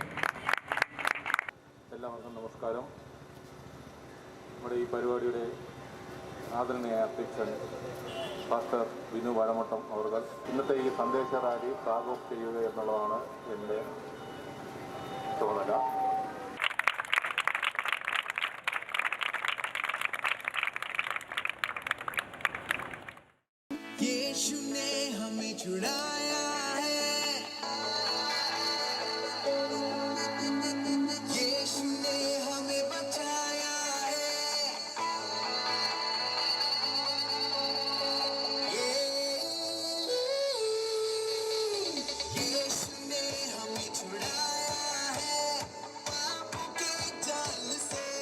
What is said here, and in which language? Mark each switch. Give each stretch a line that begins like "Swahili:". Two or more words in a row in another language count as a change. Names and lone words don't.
Malayalam: എല്ലാവർക്കും നമസ്കാരം. നമ്മുടെ ഈ പരിപാടിയുടെ ആദരണീയ അധ്യക്ഷൻ പാസ്റ്റർ ബിനു വാഴമുട്ടം അവർ ഇന്നത്തെ ഈ സന്ദേശ റാലി
English: flag off
Malayalam: ചെയ്യുക എന്നുള്ളതാണ് എൻ്റെ ചുമതല.
Hindi: यीशु ने हमें छुड़ाया है, यीशु ने हमें बचाया है, यीशु ने हमें छुड़ाया है पाप के जाल से,